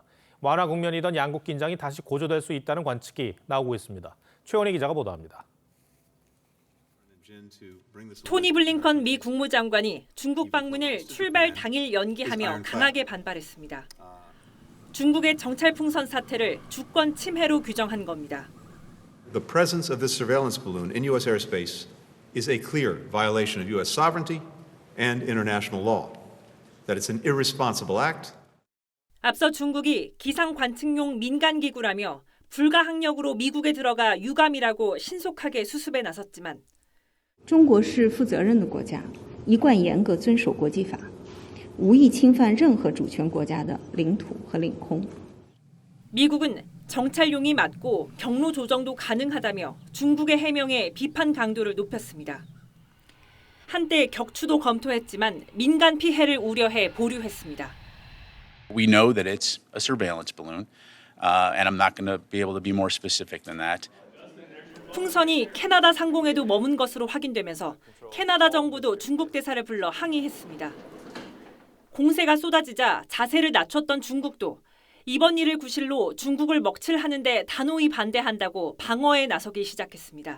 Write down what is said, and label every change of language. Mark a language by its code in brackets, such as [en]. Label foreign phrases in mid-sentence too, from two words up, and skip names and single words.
[ko] 완화 국면이던 양국 긴장이 다시 고조될 수 있다는 관측이 나오고 있습니다. 최원희 기자가 보도합니다. 토니 블링컨 미 국무장관이 중국 방문을 출발 당일 연기하며 강하게 반발했습니다. 중국의 정찰 풍선 사태를 주권 침해로 규정한 겁니다. [en] The presence of this surveillance balloon in U.S. airspace is a clear violation of U.S. sovereignty and international law. That it's an irresponsible act. [ko] 앞서 중국이 기상 관측용 민간 기구라며 불가항력으로 미국에 들어가 유감이라고 신속하게 수습에 나섰지만 [zh] 中国是负责任的国家，一贯严格遵守国际法，无意侵犯任何主权国家的领土和领空。 [ko] 미국은 정찰용이 맞고 경로 조정도 가능하다며 중국의 해명에 비판 강도를 높였습니다. 한때 격추도 검토했지만 민간 피해를 우려해 보류했습니다. [en] We know that it's a surveillance balloon, and I'm not going to be able to be more specific than that. [ko] 풍선이 캐나다 상공에도 머문 것으로 확인되면서 캐나다 정부도 중국 대사를 불러 항의했습니다. 공세가 쏟아지자 자세를 낮췄던 중국도 이번 일을 구실로 중국을 먹칠하는데 단호히 반대한다고 방어에 나서기 시작했습니다.